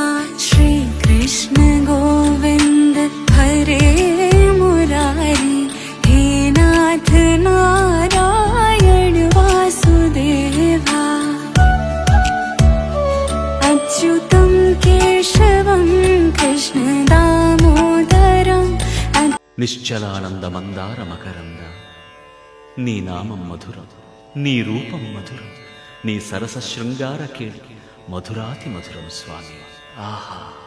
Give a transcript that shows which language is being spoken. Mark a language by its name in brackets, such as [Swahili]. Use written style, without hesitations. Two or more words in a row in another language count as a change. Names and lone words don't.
[Sanskrit] श्री कृष्ण गोविंद हरे मुरारी, हे नाथ नारायण वासुदेवा। अच्युतं केशवं कृष्ण दामोदरं। [Telugu] నిశ్చలానంద మందార మకరంద, నీ నామం మధురం, నీ రూపం మధురం, నీ సరస శృంగార కేళి మధురాతి మధురం స్వామి. ఆహా!